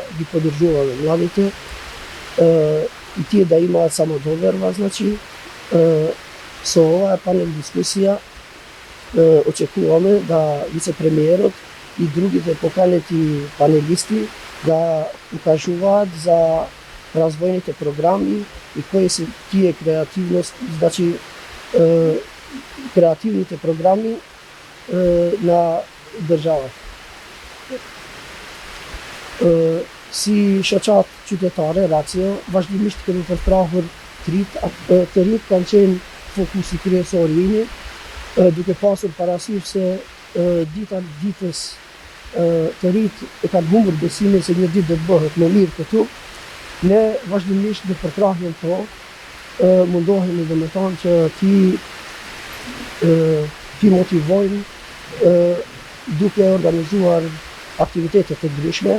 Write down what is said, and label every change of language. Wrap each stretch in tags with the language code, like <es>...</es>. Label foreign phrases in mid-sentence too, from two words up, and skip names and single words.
<mk>ги поддржуваме младите и тие да имаат само доверба, значи со оваа панел дискусија очекуваме да вице-премиерот и другите поканети панелисти да укажуваат за развојните програми и кои се тие креативност, значи креативните програми на државата.</mk> <sq>Si shoqat qytetare, Rацио, vazhdimisht kemi përkrahur të rinjt kanë qenë fokusi kryesor i imi, duke pasur parasysh se ditës të rinjt e kanë humbur besimin se një ditë do të bëhet më mirë këtu, Ne vazhdimisht në përkrahjen po mundohemi domethënë që ti motivojmë duke organizuar aktivitete të ndryshme.</sq>